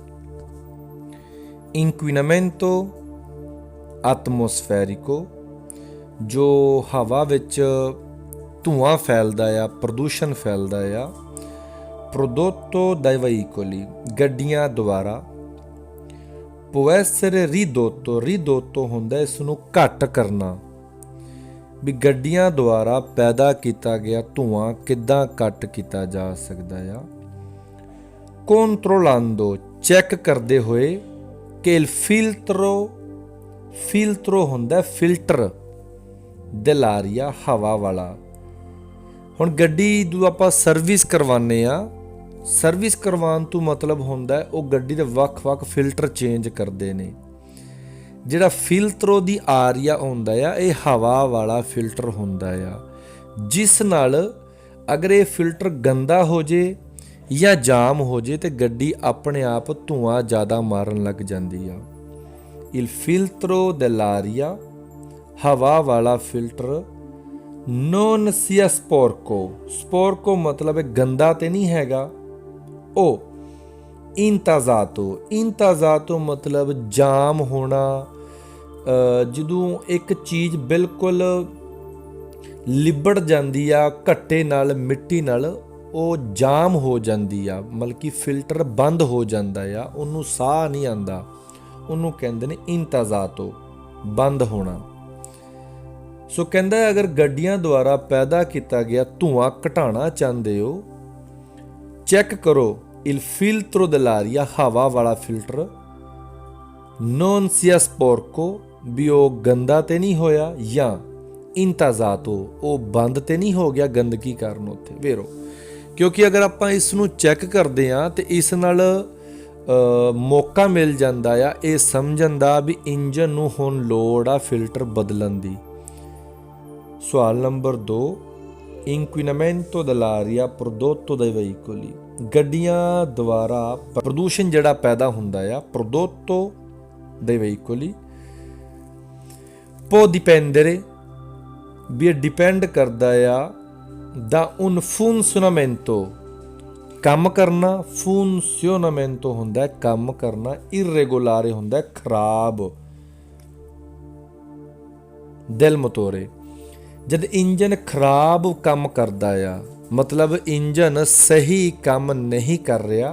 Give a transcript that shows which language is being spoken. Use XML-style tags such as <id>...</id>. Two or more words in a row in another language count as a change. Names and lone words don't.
<it>inquinamento atmosferico,</it> <pa>ਜੋ ਹਵਾ ਵਿੱਚ ਧੂਆਂ ਫੈਲਦਾ ਆ, ਪ੍ਰਦੂਸ਼ਣ ਫੈਲਦਾ ਆ।</pa> <it>prodotto dai veicoli,</it> <pa>ਗੱਡੀਆਂ ਦੁਆਰਾ।</pa> <it>può essere ridotto,</it> <pa>ridotto ਹੁੰਦਾ ਇਸ ਨੂੰ ਘੱਟ ਕਰਨਾ, ਵੀ ਗੱਡੀਆਂ ਦੁਆਰਾ ਪੈਦਾ ਕੀਤਾ ਗਿਆ ਧੂਆਂ ਕਿੱਦਾਂ ਘੱਟ ਕੀਤਾ ਜਾ ਸਕਦਾ ਆ। controllando, ਚੈੱਕ ਕਰਦੇ ਹੋਏ, ਕਿ</pa> <it>il filtro,</it> <pa>filtro ਹੁੰਦਾ ਫਿਲਟਰ, dell'aria, ਹਵਾ ਵਾਲਾ। ਹੁਣ ਗੱਡੀ ਜਦੋਂ ਆਪਾਂ ਸਰਵਿਸ ਕਰਵਾਉਂਦੇ ਆ, ਸਰਵਿਸ ਕਰਵਾਉਣ ਤੋਂ ਮਤਲਬ ਹੁੰਦਾ ਉਹ ਗੱਡੀ ਦੇ ਵੱਖ-ਵੱਖ ਫਿਲਟਰ ਚੇਂਜ ਕਰਦੇ ਨੇ। ਜਿਹੜਾ</pa> <it>filtro dell'aria</it> <pa>ਹੁੰਦਾ ਆ, ਇਹ ਹਵਾ ਵਾਲਾ ਫਿਲਟਰ ਹੁੰਦਾ ਆ, ਜਿਸ ਨਾਲ ਅਗਰ ਇਹ ਫਿਲਟਰ ਗੰਦਾ ਹੋ ਜੇ ਜਾਂ ਜਾਮ ਹੋ ਜੇ ਤੇ ਗੱਡੀ ਆਪਣੇ ਆਪ ਧੂਆਂ ਜ਼ਿਆਦਾ ਮਾਰਨ ਲੱਗ ਜਾਂਦੀ ਆ।</pa> <it>il filtro dell'aria,</it> <pa>ਹਵਾ ਵਾਲਾ ਫਿਲਟਰ।</pa> <it>non sia sporco,</it> <pa>sporco ਮਤਲਬ ਇਹ ਗੰਦਾ ਤੇ ਨਹੀਂ ਹੈਗਾ। ਉਹ ਇੰਤਾਜ਼ਾਤੋ, ਇੰਤਾਜ਼ਾਤੋ ਮਤਲਬ ਜਾਮ ਹੋਣਾ, ਜਦੋਂ ਇੱਕ ਚੀਜ਼ ਬਿਲਕੁਲ ਲਿਬੜ ਜਾਂਦੀ ਆ ਘੱਟੇ ਨਾਲ, ਮਿੱਟੀ ਨਾਲ, ਉਹ ਜਾਮ ਹੋ ਜਾਂਦੀ ਆ, ਮਤਲਬ ਕਿ ਫਿਲਟਰ ਬੰਦ ਹੋ ਜਾਂਦਾ ਆ, ਉਹਨੂੰ ਸਾਹ ਨਹੀਂ ਆਉਂਦਾ, ਉਹਨੂੰ ਕਹਿੰਦੇ ਨੇ ਇੰਤਾਜ਼ਾਤੋ, ਬੰਦ ਹੋਣਾ। ਸੋ ਕਹਿੰਦਾ ਅਗਰ ਗੱਡੀਆਂ ਦੁਆਰਾ ਪੈਦਾ ਕੀਤਾ ਗਿਆ ਧੂਆਂ ਘਟਾਉਣਾ ਚਾਹੁੰਦੇ ਹੋ, ਚੈੱਕ ਕਰੋ</pa> <it>il filtro dell'aria,</it> <pa>ਹਵਾ ਵਾਲਾ ਫਿਲਟਰ।</pa> <it>non sia sporco,</it> <pa>ਵੀ ਉਹ ਗੰਦਾ ਤੇ ਨਹੀਂ ਹੋਇਆ, ਜਾਂ ਇੰਤਾਜ਼ਾਤੋ, ਉਹ ਬੰਦ ਤੇ ਨਹੀਂ ਹੋ ਗਿਆ ਗੰਦਗੀ ਕਾਰਨ ਉੱਥੇ। ਵੇਰੋ ਕਿਉਂਕਿ ਅਗਰ ਆਪਾਂ ਇਸ ਨੂੰ ਚੈੱਕ ਕਰਦੇ ਹਾਂ ਤੇ ਇਸ ਨਾਲ ਮੌਕਾ ਮਿਲ ਜਾਂਦਾ ਆ ਇਹ ਸਮਝਣ ਦਾ ਵੀ ਇੰਜਨ ਨੂੰ ਹੁਣ ਲੋੜ ਆ ਫਿਲਟਰ ਬਦਲਣ ਦੀ। ਸਵਾਲ ਨੰਬਰ 2,</pa> <it>inquinamento dell'aria prodotto dai veicoli,</it> <pa>ਗੱਡੀਆਂ ਦੁਆਰਾ ਪ੍ਰਦੂਸ਼ਣ ਜਿਹੜਾ ਪੈਦਾ ਹੁੰਦਾ ਆ,</pa> <it>prodotto dai veicoli। può dipendere,</it> <pa>ਵੀ ਇਹ ਡਿਪੈਂਡ ਕਰਦਾ ਆ</pa> <it>da un funzionamento,</it> <pa>ਕੰਮ ਕਰਨਾ ਫੂਨਸੀਓਨਾਮੈਂਟੋ ਹੁੰਦਾ ਕੰਮ ਕਰਨਾ, ਇਰੈਗੂਲਾਰੇ ਹੁੰਦਾ ਖਰਾਬ।</pa> <it>del motore,</it> <pa>ਜਦ ਇੰਜਨ ਖਰਾਬ ਕੰਮ ਕਰਦਾ ਆ, ਮਤਲਬ ਇੰਜਨ ਸਹੀ ਕੰਮ ਨਹੀਂ ਕਰ ਰਿਹਾ।</pa>